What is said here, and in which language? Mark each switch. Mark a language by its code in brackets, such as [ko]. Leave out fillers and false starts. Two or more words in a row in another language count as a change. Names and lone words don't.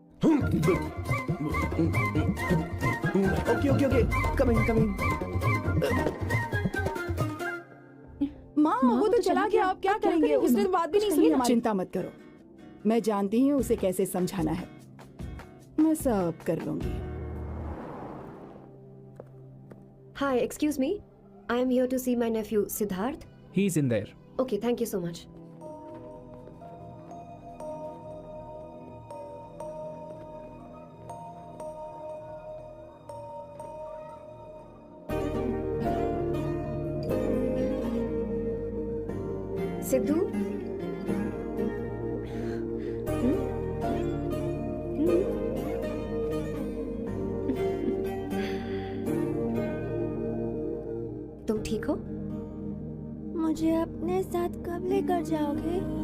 [en] okay okay okay, coming. [hi] माँ वो तो चला गया, अब क्या करेंगे? उसने तो बात भी नहीं सुनी हमारी। चिंता मत करो, मैं जानती हूँ उसे कैसे समझाना है। मैं सब कर लूंगी। [en] Hi, excuse me. I am here to see my nephew Siddharth. He's in there. Okay, thank you so much. Sidhu? [hi] तुम ठीक हो? मुझे अपने साथ कब लेकर जाओगे?